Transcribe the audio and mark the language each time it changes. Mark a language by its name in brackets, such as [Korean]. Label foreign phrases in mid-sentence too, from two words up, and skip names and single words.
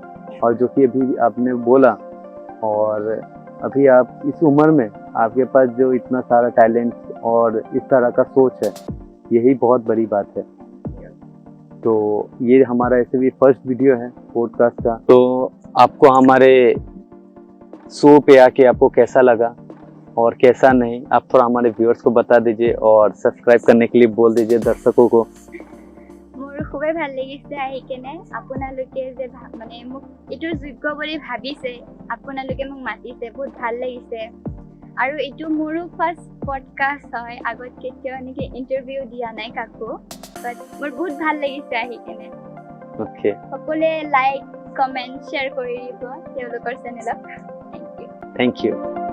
[Hindi] और जो कि अभी आपने बोला, और अभी आप इस उम्र में आपके पास जो इतना सारा टैलेंट और इस तरह का सोच है, यही बहुत बड़ी बात है। तो ये हमारा ऐसे भी [English] first video [Hindi] है पॉडकास्ट का। तो आपको हमारे शो पे आके आपको कैसा लगा और कैसा नहीं, आप थोड़ा हमारे व्यूअर्स को बता दीजिए और सब्सक्राइब करने के लिए बोल दीजिए दर्शकों को। [Assamese] মোৰ খুবেই ভাল লাগিছে আহি কেনে, আপোনালোকে যে মানে মোক এইটো যোগ্য বুলি ভাবিছে, আপোনালোকে মোক মাতিছে, বহুত ভাল লাগিছে। আৰু এইটো মোৰো [English] first podcast [Assamese] হয়, আগত কেতিয়াও এনেকৈ ইণ্টাৰভিউ দিয়া নাই কাকো, বাট মোৰ বহুত ভাল লাগিছে আহি কেনে। ওকে, সকলোৱে [English] like comment share [Assamese] কৰি দিব তেওঁলোকৰ চেনেলক। [English] thank you. thank you.